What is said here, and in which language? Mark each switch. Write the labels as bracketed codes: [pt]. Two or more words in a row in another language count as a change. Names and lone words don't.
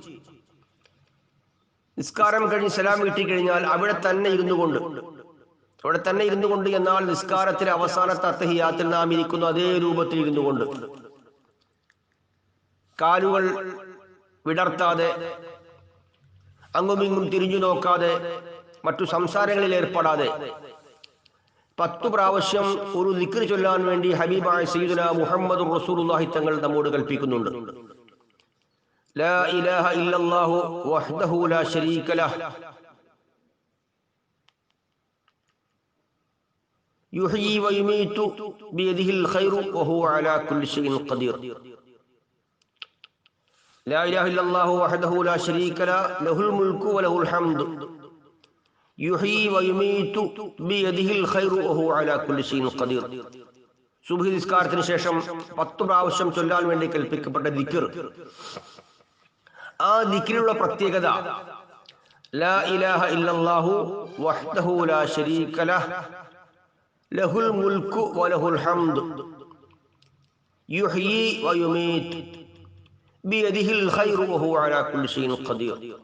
[ml] നിസ്കാരം കഴിഞ്ഞ് സലാം വീട്ടി കഴിഞ്ഞാൽ അവിടെ തന്നെ ഇരുന്നു കൊണ്ട് എന്നാൽ നിസ്കാരത്തിലെ അവസാനത്തെ അത്തഹിയാത്തിൽ നാം ഇരിക്കുന്നു അതേ രൂപത്തിൽ ഇരുന്നു കൊണ്ട് കാലുകൾ വിടർത്താതെ അങ്ങുമിങ്ങും തിരിഞ്ഞു നോക്കാതെ മറ്റു സംസാരങ്ങളിൽ ഏർപ്പെടാതെ 10 പ്രാവശ്യം ഒരു ദിക്ർ ചൊല്ലാൻ വേണ്ടി ഹബീബായ സയ്യിദുനാ മുഹമ്മദുർ റസൂലുള്ളാഹി തങ്ങൾ നമ്മോട് കൽപ്പിക്കുന്നുണ്ട്. [ar] لا إله إلا الله وحده لا شريك له يحيي ويميت بيده الخير وهو على كل شيء قدير. لا إله إلا الله وحده لا شريك له له الملك وله الحمد يحيي ويميت بيده الخير وهو على كل شيء قدير. [ml] സുബ്ഹി നിസ്കാരത്തിന് ശേഷം 10 പ്രാവശ്യം ചൊല്ലാൻ വേണ്ടി കൽപ്പിക്കപ്പെട്ട ദിക്ർ, ആ ദിക്റിലുള്ള പ്രത്യേകത [ar] لا إله إلا الله وحده لا شريك له له الملك وله الحمد يحيي ويميت بيده الخير وهو على كل شيء قدير.